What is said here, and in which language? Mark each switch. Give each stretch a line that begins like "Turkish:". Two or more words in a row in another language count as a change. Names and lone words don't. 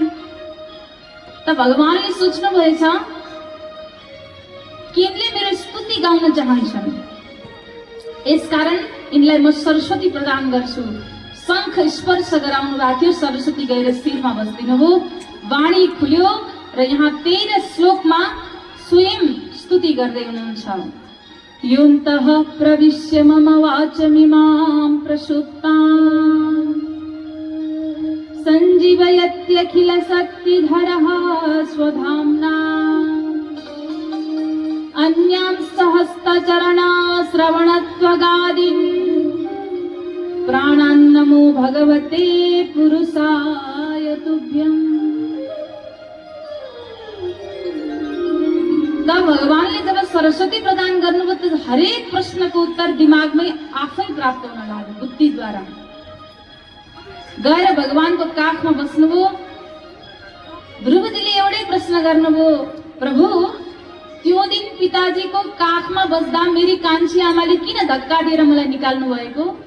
Nepali: त भगवानले सोच्नु भएछ कि यिनले मेरो स्तुति गाउन चाहन्छन्, यसकारण यिनलाई म सरस्वती प्रदान गर्छु। शंख स्पर्श गराउनु भएको थियो। सरस्वती गएर शिरमा बस्दिनु भयो। वाणी खुल्यो र यहाँ 13 श्लोकमा स्वयं स्तुति गर्दै हुनुहुन्छ।
Sanskrit: योऽन्तः प्रविश्य मम वाचमिमां प्रसुप्तां सञ्जीवयत्यखिल शक्तिधरः स्वधाम्ना अन्यांश्च हस्तचरणा श्रवणत्वगादीन् प्राणान्नमो भगवते पुरुषाय तुभ्यम्।
Nepali: तब भगवानले जब सरस्वती प्रदान गर्नुभयो त हरेक प्रश्नको उत्तर दिमागमै आफै प्राप्त हुन लाग्यो बुद्धिद्वारा। गएर भगवानको काखमा बस्नुभयो। ध्रुवजीले एउटै प्रश्न गर्नुभयो, प्रभु त्यो दिन पिताजीको काखमा बस्दा मेरी कान्छी आमाले किन धक्का दिएर मलाई निकाल्नु भएको?